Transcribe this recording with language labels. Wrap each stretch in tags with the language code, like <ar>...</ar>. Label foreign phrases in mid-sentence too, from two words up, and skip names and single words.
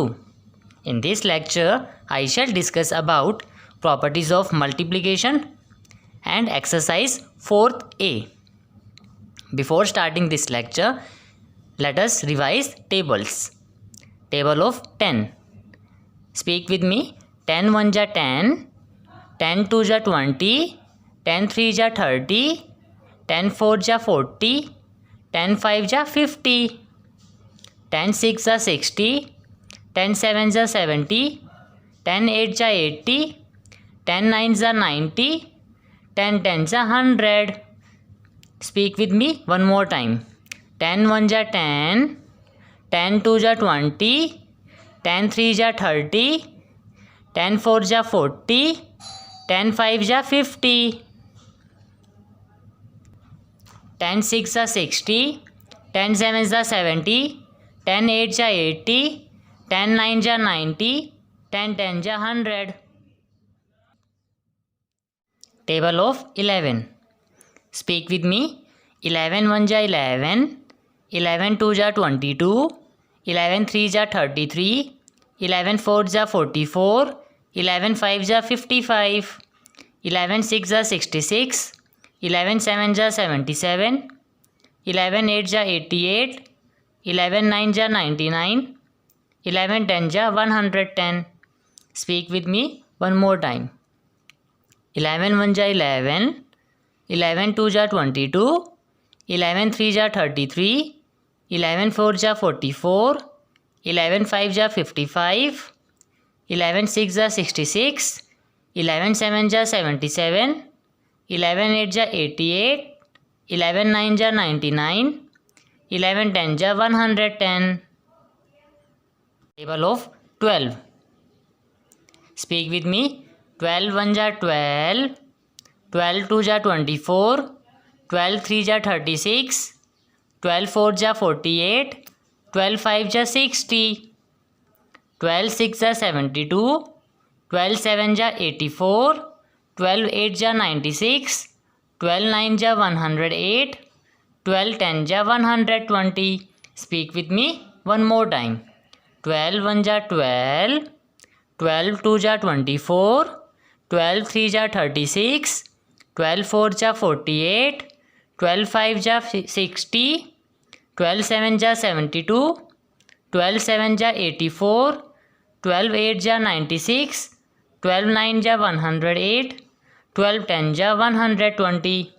<en>In this lecture I shall discuss about properties of multiplication and exercise 4th A. Before starting this lecture, let us revise tables. Table of 10. Speak with me. 10 1 ja 10, 10 2 ja 20, 10 3 ja 30, 10 4 ja 40, 10 5 ja 50, 10 6 ja 60, 10 7 ja 70, 10 8 ja 80, 10 9 ja 90, 10 10 ja 100. Speak with me one more time. 10 1 ja 10, 10 2 ja 20, 10 3 ja 30, 10 4 ja 40, 10 5 ja 50, 10 6 ja 60, 10 7 ja 70, 10 8 ja 80, 10 9 ja 90, 10 10 ja 100. Table of 11. Speak with me. 11 1 ja 11, 11 2 ja 22, 11 3 ja 33, 11 4 ja 44, 11 5 ja 55, 11 6 ja 66, 11 7 ja 77, 11 8 ja 88, 11 9 ja 99, 11 10 ja 110. Speak with me one more time. 11 1 ja 11, 11 2 ja 22, 11 3 ja 33, 11 4 ja 44, 11 5 ja 55, 11 6 ja 66, 11 7 ja 77, 11 8 ja 88, 11 9 ja 99, 11 10 ja 110. Table of 12. Speak with me. 12 1 ja 12, 12 2 ja 24, 12 3 ja 36, 12 4 ja 48, 12 5 ja 60, 12 6 ja 72, 12 7 ja 84, 12 8 ja 96, 12 9 ja 108, 12 10 ja 120. Speak with me one more time. 12 1 ja 12, 12 2 ja 24, 12 3 ja 36, 12 4 ja 48, 12 5 ja 60, 12 7 ja 72, 12 7 ja 84, 12 8 ja 96, 12 9 ja 108, 12 10 ja 120.</en>